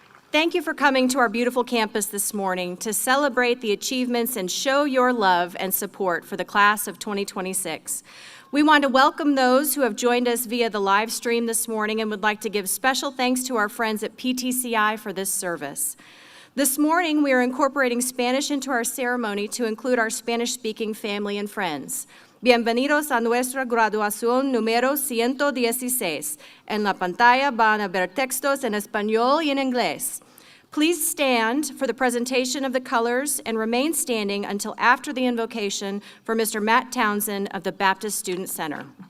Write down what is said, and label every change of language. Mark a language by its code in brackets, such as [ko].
[en] Thank you for coming to our beautiful campus this morning to celebrate the achievements and show your love and support for the class of 2026. We want to welcome those who have joined us via the live stream this morning and would like to give special thanks to our friends at PTCI for this service. This morning, we are incorporating Spanish into our ceremony to include our Spanish-speaking family and friends. [es] Bienvenidos a nuestra graduación número 116. En la pantalla van a ver textos en español y en inglés. [en] Please stand for the presentation of the colors and remain standing until after the invocation for Mr. Matt Townsend of the Baptist Student Center.